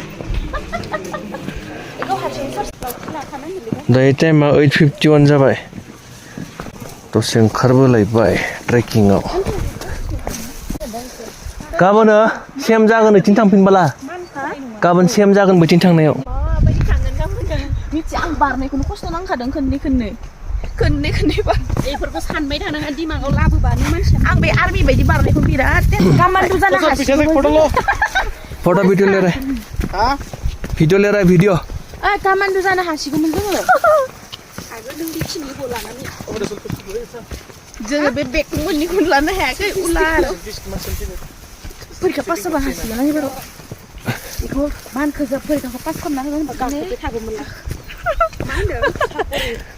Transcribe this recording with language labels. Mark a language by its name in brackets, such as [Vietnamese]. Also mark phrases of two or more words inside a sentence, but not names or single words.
[Bodo] दायो टाइमा 8:51 जाबाय दसे ओंखारबोलायबाय ट्रेकिंआव गाबोनो सेम जागोन ओइथिं थांफिनबाला गाबोन सेम जागोन बैथिं थांनायाव बायदि थांगोन ना होनदों मिथिया आं बारनायखौनो खस्थ' नांखादों खोननै बार बेफोरखौ सानबाय थानाङा दिमागाव लाबोबानो मानसिया आं बे आर्मि बायदि बारनायखौ बिराद गामान्डु जानो हासिगौमोन [Hindi] फट' भिडिअ ले रहा है भिडिअ [Bodo] गामान्डु जानो हासिगौमोन जोङो आगोल नों बेखिनिखौ लानानै जोङो बे बेगखौ मोननैखौनो लानो हायाखै उलार फरिखा पास जाबा हासिगोन ना एबाराव बेखौ मानखौ जों फरिखाखौ पास खालामना होगोन होनबा गाखोबाय थागौमोन ना मा होनदों